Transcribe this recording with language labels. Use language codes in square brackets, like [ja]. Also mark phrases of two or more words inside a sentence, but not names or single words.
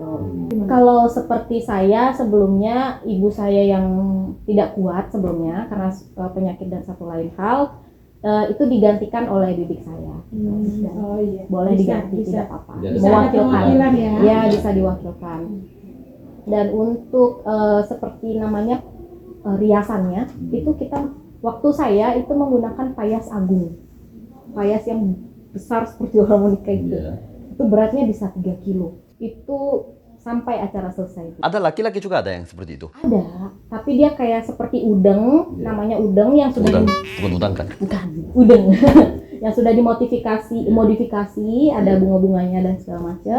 [id] Kalau seperti saya sebelumnya, ibu saya yang tidak kuat sebelumnya karena penyakit dan satu lain hal, itu digantikan oleh bidik saya. Boleh diganti, tidak apa-apa. Mewakilkan. Ya, bisa diwakilkan. Dan untuk seperti namanya riasannya, itu kita Waktu saya itu menggunakan [ban] payas agung. [id] Payas yang besar seperti orang menikah gitu. Itu beratnya bisa 3 kilo. Itu sampai acara selesai. Ada laki-laki juga ada yang seperti itu. Ada, tapi dia kayak seperti udeng, namanya udeng yang sudah Udang, bukan udang kan? bukan udeng yang sudah modifikasi, ada bunga-bunganya dan segala macam.